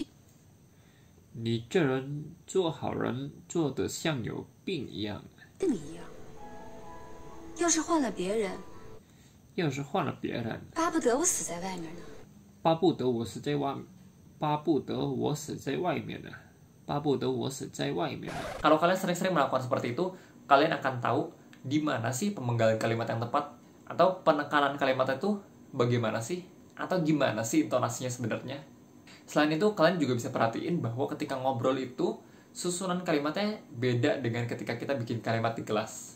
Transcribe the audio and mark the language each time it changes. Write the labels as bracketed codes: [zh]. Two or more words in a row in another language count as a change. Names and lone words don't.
[zh] 你这人做好人做得像有病一样。要是换了别人，巴不得我死在外面呢。巴不得我死在外面呢。 [id] Kalau kalian sering-sering melakukan seperti itu, kalian akan tahu di mana sih pemenggalan kalimat yang tepat, atau penekanan kalimat itu bagaimana sih, atau gimana sih intonasinya sebenarnya. Selain itu, kalian juga bisa perhatiin bahwa ketika ngobrol itu susunan kalimatnya beda dengan ketika kita bikin kalimat di kelas.